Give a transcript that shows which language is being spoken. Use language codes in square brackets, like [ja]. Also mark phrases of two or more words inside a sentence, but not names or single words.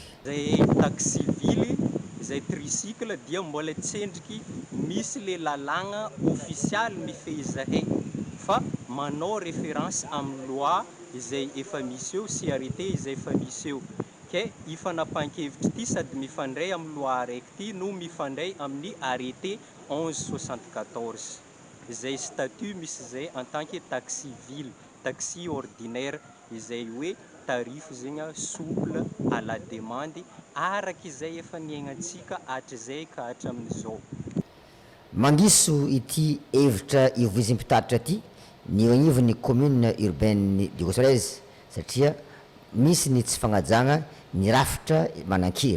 [mg] Zay taxi vily zay tricycle dia mbola tsendriky misy le lalàna official mifehy zahay fa manao référence amin'ny loi izay efa misy eo sy arrêté izay efa misy eo ke ifanapahan-kevitra ity sady mifandray amin'ny loi araiky ity no mifandray amin'ny arrêté 1174 izay statut misy zay [fr] en tant que taxi ville taxi ordinaire [mg] izay hoe tarifo zegny [fr] souple à la demande [mg] araka izay efa niainantsika hatrizay ka hatramin'izao. Mandiso ity hevitra ivoizim-pitatitra ity ny eo anivon'ny commune urbaine de Gossorez satria misy ny tsy fagnajagna ny rafitra manan-kiry.